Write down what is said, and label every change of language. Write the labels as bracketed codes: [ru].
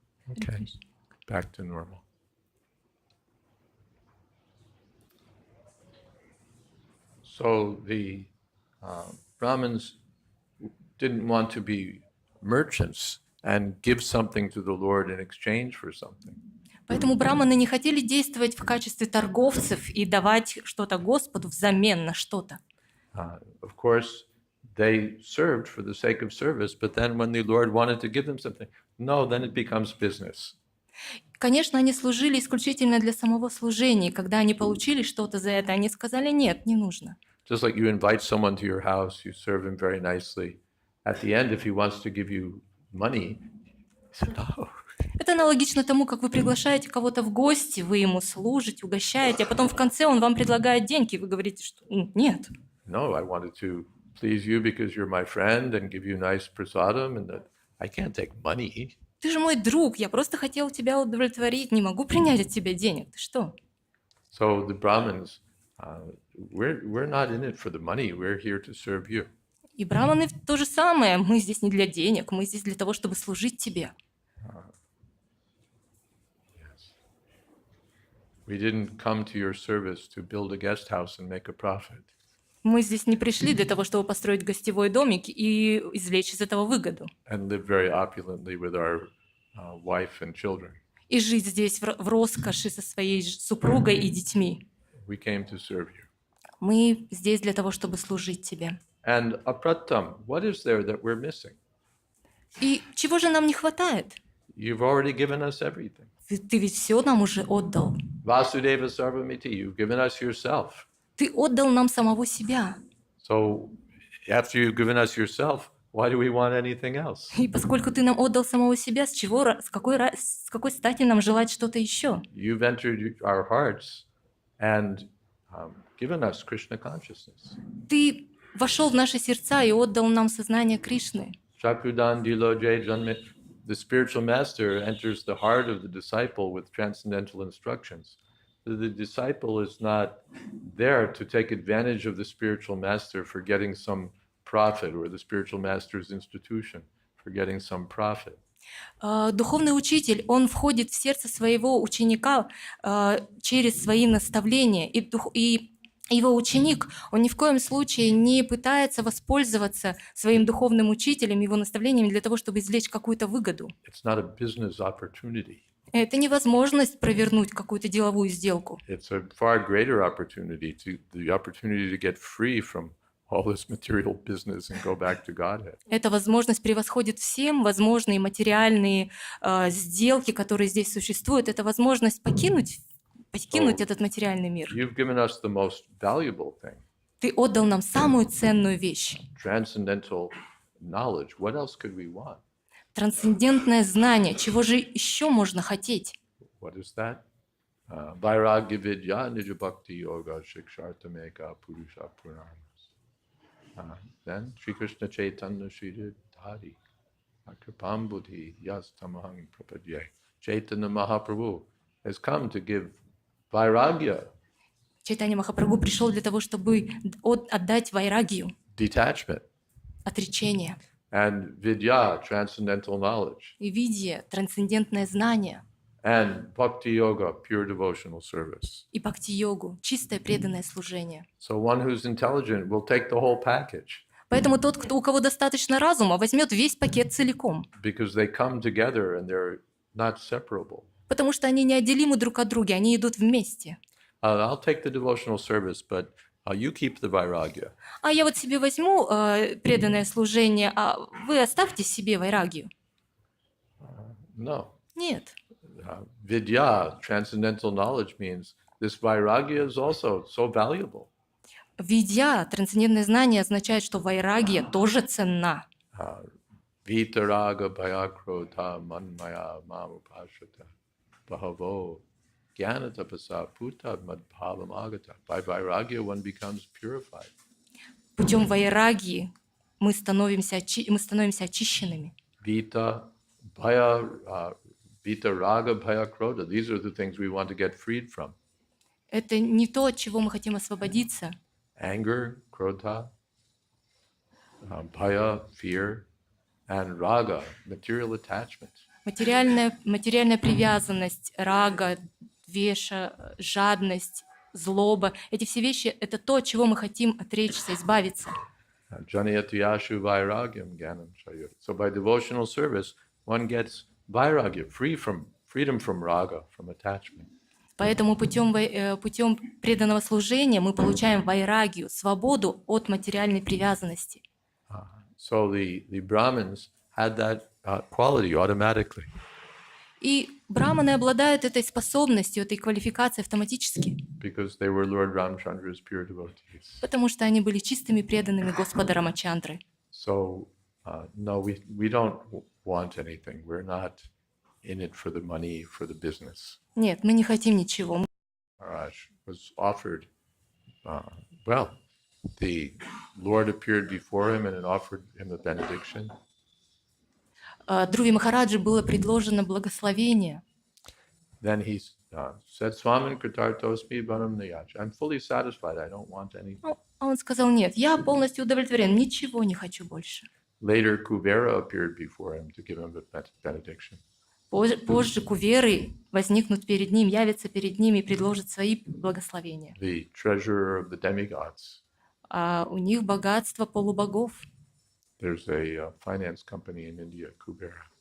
[en] Okay, back to normal. So the Brahmins didn't want to be merchants and give something to the Lord in exchange for something. [ru] Поэтому браманы не хотели действовать в качестве торговцев и давать что-то Господу взамен на что-то. [en] Of course, they served for the sake of service, but then when the Lord wanted to give them something, no, then it becomes business. [ru] Конечно, они служили исключительно для самого служения. Когда они получили что-то за это, они сказали: нет, не нужно. [en] Just like you invite someone to your house, you serve him very nicely. At the end, if he wants to give you money, he said, no. [ru] Это аналогично тому, как вы приглашаете кого-то в гости, вы ему служите, угощаете, а потом в конце он вам предлагает деньги, и вы говорите, что нет. [en] No, I wanted to please you because you're my friend and give you nice prasadam, and that I can't take money. [ru] Ты же мой друг, я просто хотел тебя удовлетворить, не могу принять от тебя денег. Ты что? [en] So the Brahmins, we're not in it for the money. We're here to serve you. [ru] И браманы то же самое. Мы здесь не для денег, мы здесь для того, чтобы служить тебе. [en] We didn't come to your service to build a guest house and make a profit. [ru] Мы здесь не пришли для того, чтобы построить гостевой домик и извлечь из этого выгоду. [en] And live very opulently with our wife and children. [ru] И жить здесь в роскоши со своей супругой и детьми. [en] We came to serve you. [ru] Мы здесь для того, чтобы служить тебе. [en] And apratam, what is there that we're missing? [ru] И чего же нам не хватает? [en] You've already given us everything. [ru] Ты ведь все нам уже отдал. [sa] Vasudeva Sarvamiti, [en] you've given us yourself. [ru] Ты отдал нам самого себя. [en] So after you've given us yourself, why do we want anything else? [ru] И поскольку ты нам отдал самого себя, с какой стати нам желать что-то еще? [en] You've entered our hearts and given us Krishna consciousness. [ru] Ты вошел в наши сердца и отдал нам сознание Кришны. [sa] Chakudan Dilo Jay Janmit. [en] The spiritual master enters the heart of the disciple with transcendental instructions. The disciple is not there to take advantage of the spiritual master for getting some prophet or the spiritual master's institution for getting some profit. [ru] Духовный учитель, он входит в сердце своего ученика через свои наставления, и его ученик, он ни в коем случае не пытается воспользоваться своим духовным учителем, его наставлениями для того, чтобы извлечь какую-то выгоду. [en] It's not a business opportunity. [ru] Это не возможность провернуть какую-то деловую сделку. [en] It's a far greater opportunity, the opportunity to get free from all this material business and go back to Godhead. [ru] Эта возможность превосходит всем возможные материальные сделки, которые здесь существуют. Это возможность покинуть этот материальный мир. [en] You've given us the most valuable thing, [ru] Ты отдал нам самую ценную вещь. [en] transcendental knowledge. What else could we want? [ru] Трансцендентное знание. Чего же еще можно хотеть? [sa] What is that? Vairagya vidya nijabhakti yoga shikshartameka purusha purnamas. Then Sri Krishna Chaitanya Sri Dhari Akripam buddhi yas tamahang prapadye. [en] Chaitanya Mahaprabhu has come to give vairagya, [ru] Чайтанья Махапрабху пришел для того, чтобы отдать вайрагию, [en] detachment, [ru] отречение, [en] and vidya, transcendental knowledge, [ru] и видья, трансцендентное знание, [en] and bhakti yoga, pure devotional service. [ru] и бхакти-йогу, чистое преданное служение. [en] So one who's intelligent will take the whole package [ru] Поэтому тот, у кого достаточно разума, возьмет весь пакет целиком, [en] because they come together and they're not separable. [ru] потому что они неотделимы друг от друга, они идут вместе. [en] I'll take the devotional service, but you keep the vairagya. [ru] А я вот себе возьму преданное служение, а вы оставьте себе вайрагию. [en] No. [ru] Нет. [en] Vidya, transcendental knowledge, means this vairagya is also so valuable. [ru] Видья, трансцендентное знание означает, что вайрагия тоже ценна. [sa] Vitaraga bhayakrodha manmaya mamupashata bhavo jnanatapasa puta madbhavam agata. [en] By vairagya one becomes purified. [ru] Путем вайрагии мы становимся очищенными. [sa] Vita raga bhayakrodha. [en] These are the things we want to get freed from. [ru] Это не то, от чего мы хотим освободиться. [en] Anger, krodha, bhaya, fear, and raga, material attachment. [ru] Материальная привязанность, рага, двеша, жадность, злоба. Эти все вещи — это то, от чего мы хотим отречься, избавиться. [sa] Janayatiyashu vairagyam gyanam chayur. [en] So by devotional service, one gets vairagya, freedom from raga, from attachment. [ru] Поэтому путем преданного служения мы получаем вайрагию, свободу от материальной привязанности. [en] So the Brahmins had that quality automatically. [ru] И браманы обладают этой способностью, этой квалификацией автоматически, [en] Because they were Lord Ramchandra's pure devotees. [ru] потому что они были чистыми преданными Господа Рамачандры. [en] So no, we don't want anything. We're not in it for the money, for the business. [ru] Нет, мы не хотим ничего. [en] Maharaj was offered, the Lord appeared before him and offered him a benediction. [ru] Dhruvi Махараджи было предложено благословение. [en] Then he said, [sa] Swamin Kritartosmi Banam Niyach. [en] I'm fully satisfied. I don't want anything. [ru] А он сказал: нет, я полностью удовлетворен, ничего не хочу больше. [en] Later, Kuvera appeared before him to give him a benediction. [ru] Позже куверы возникнут перед ним, явятся перед ним и предложат свои благословения. [en] The treasurer of the demigods. [ru] А у них богатство полубогов. [en] There's a finance company in India, Kubera.